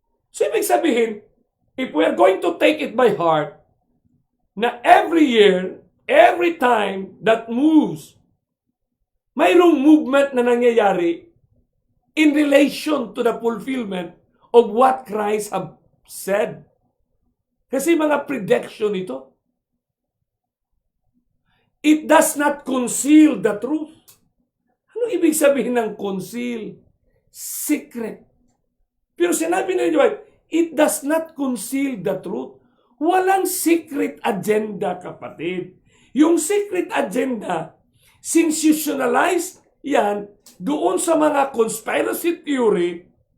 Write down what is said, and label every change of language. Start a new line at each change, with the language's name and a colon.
English: So,
Filipino: ibig sabihin,
English: if we are going to take it by heart, na every year, every time that moves,
Filipino: mayroong movement na nangyayari
English: in relation to the fulfillment of what Christ have said.
Filipino: Kasi mga prediction ito.
English: It does not conceal the truth.
Filipino: Ano ibig sabihin ng conceal?
English: Secret.
Filipino: Pero sinabi ni White,
English: it does not conceal the truth.
Filipino: Walang secret agenda, kapatid. Yung secret agenda, sensationalized yan doon sa mga conspiracy theory.